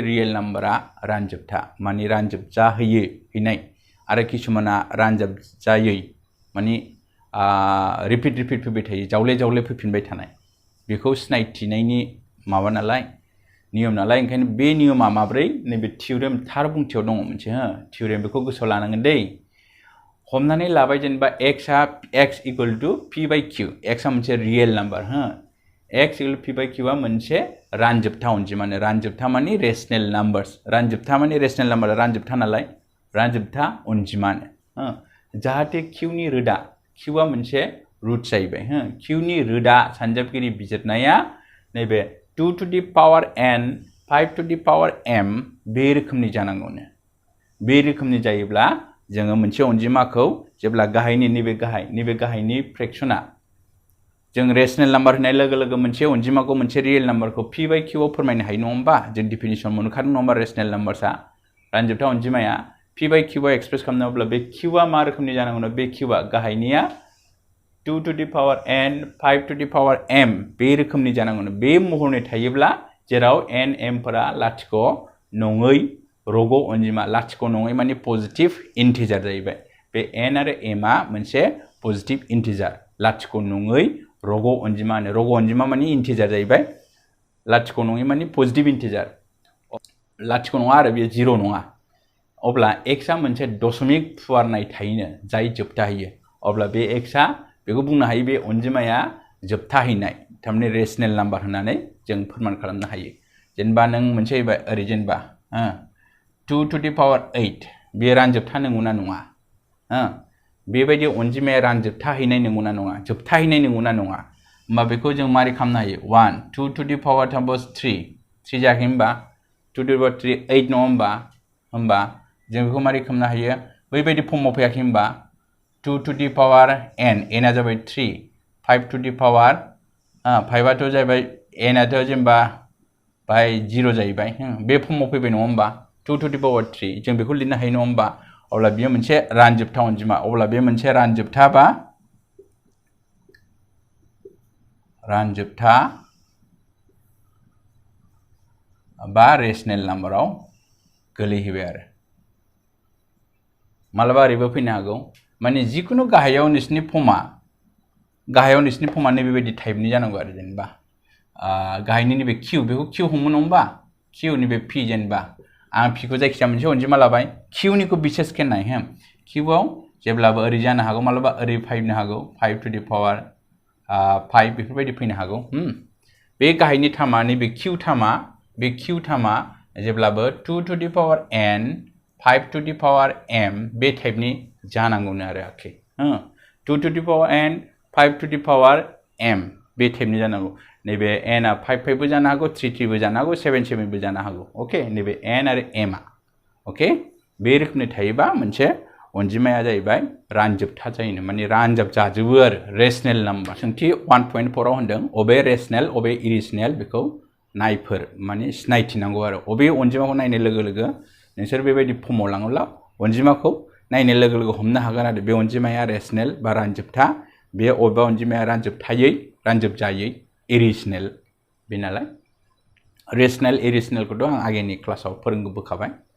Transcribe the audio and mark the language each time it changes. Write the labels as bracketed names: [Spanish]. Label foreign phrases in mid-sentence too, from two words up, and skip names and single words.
[English] real number [Bodo] रानजोबथा माने हैनाय आरो किसुमाना रानजोबजायै माने रिपिट फैबाय थायो जावले फैफिनबाय थानाय बेखौ सिनायथिनायनि माबा नालाय नियम नालाय ओंखायनो बे नियमा माब्रै नैबे थियरेम थार बुंथियाव दङ मोनसे थियरेम बेखौ गोसोआव लानांगोन दै हमनानै लाबाय जेनेबा [English] x equal to p by q [Bodo] x आ मोनसे [English] real number x equal p by q [Bodo] आ मोनसे रानजोबथा अनजिमानो रानजोबथा माने [English] rational numbers [Bodo] रानजोबथा माने [English] rational number [Bodo] रानजोबथा नालाय रानजोबथा अनजिमानो जाहाथे q नि रोदा q आ मोनसे रुट जाहैबाय q नि रोदा सानजाबगिरि बिजिरनाया नैबे [English] 2 to the power n 5 to the power m [Bodo] बे रोखोमनि जानांगौनो बे रोखोमनि जायोब्ला जोङो मोनसे अनजिमाखौ जेब्ला नैबे गाहायनि फ्रेक्शना जों [English] rational number [Bodo] होनाय लोगो मोनसे अनजिमाखौ मोनसे [English] real number p by q [Bodo] आव फोरमायनो हायो नङा होमबा जों डिफिनिशन मोनखादों नङा होमबा [English] rational numbers [Bodo] रानजोबथा अनजिमाया [English] p by q [Bodo] आव एक्सप्रेस खालामनोब्ला बे q आ मा रोखोमनि जानांगौनो बे q आ गाहायनिया [English] 2 to the power n 5 to the power m [Bodo] बे रोखोमनि जानांगौनो बे महरनि थायोब्ला जेराव n m फोरा लाथिख' नङै रग' अनजिमा लाथिख' नङै माने [English] positive integer [Bodo] जाहैबाय बे n आरो m आ मोनसे [English] positive integer [Bodo] लाथिख' नङै रग' अनजिमा माने इन्टिजार जाहैबाय लाथिख' नङै माने [English] positive integer [Bodo] लाथिख' नङा आरो बेयो 0 नङा अब्ला x आ मोनसे दशमिक फुवारनाय थायोनो जाय जोबथाहैयो अब्ला बे x आ बेखौ बुंनो हायो बे अनजिमाया जोबथाहैनाय थारमाने [English] rational number [Bodo] होननानै जों फोरमान खालामनो हायो जेनेबा नों मोनसे ओरै जेनेबा [English] 2 to the power 8 [Bodo] बे रानजोबथा नंगौना नङा बेबायदि अनजिमाया रानजोबथाहैनाय नंगौना नङा जोबथाहैनाय नंगौना नङा होमबा बेखौ जों मारै खालामनो हायो 1 [English] 2 to the power [Bodo] 3 जायाखै होमबा [English] 2 to the power 3 [Bodo] 8 नङा होमबा जों बेखौ मारै खालामनो हायो बैबायदि फर्माव फैयाखै होमबा [English] 2 to the power n [Bodo] आ जाबाय 3 [English] 5 to the power 5 [Bodo] आथ' जाहैबाय n आथ' जेनेबा बाय 0 जाहैबाय बे फर्माव फैबाय नङा होमबा [English] 2 to the power 3 [Bodo] जों बेखौ लिरनो हायो नङा होमबा अब्ला बेयो मोनसे रानजोबथा अनजिमा अब्ला बे मोनसे रानजोबथा बा [English] rational number [Bodo] गोलैहैबाय आरो मालाबा ओरैबो फैनो हागौ माने जिखुनु गाहायाव नोंसिनि फर्मा नैबेबायदि टाइपनि जानांगौ आरो जेनेबा गाहायनि नैबे q बेखौ q हमो नङा होमबा q नैबे p जेनेबा आं p खौ जायखिजाया मोनसे अनजिमा लाबाय q निखौ बिसेस केनाय q आव जेब्लाबो ओरै जानो हागौ मालाबा ओरै फैनो हागौ [English] 5 to the power [Bodo] 5 बेफोरबायदि फैनो हागौ बे गाहायनि थामा नैबे q थामा जेब्लाबो [English] 2 to the power n 5 to the power m [Bodo] बे टाइपनि जानांगौनो आरो आखि [English] 2 to the power n 5 to the power m [Bodo] बे टाइपनि जानांगौ नैबे n आ 5 बो जानो हागौ 3 बो जानो हागौ 7 बो जानो हागौ अके नैबे n आरो m आ अके बे रोखोमनि थायोबा मोनसे अनजिमाया जाहैबाय रानजोबथा जायोनो माने रानजोब जाजोबो आरो [English] rational number [Bodo] सोंथि 1.4 आव होनदों अबे रेशनेल अबे इरेशनेल बेखौ नायफोर माने सिनायथिनांगौ आरो अबे अनजिमाखौ नायनाय लोगो नोंसोर बेबायदि फर्माव लाङोब्ला अनजिमाखौ नायनाय लोगो हमनो हागोन आरो बे अनजिमाया रेशनेल बा रानजोबथा बे अबेबा अनजिमाया रानजोबजायै इरेशनेल बे नालाय [English] rational irrational' [Bodo] आं आगेनि क्लासाव फोरोंबोखाबाय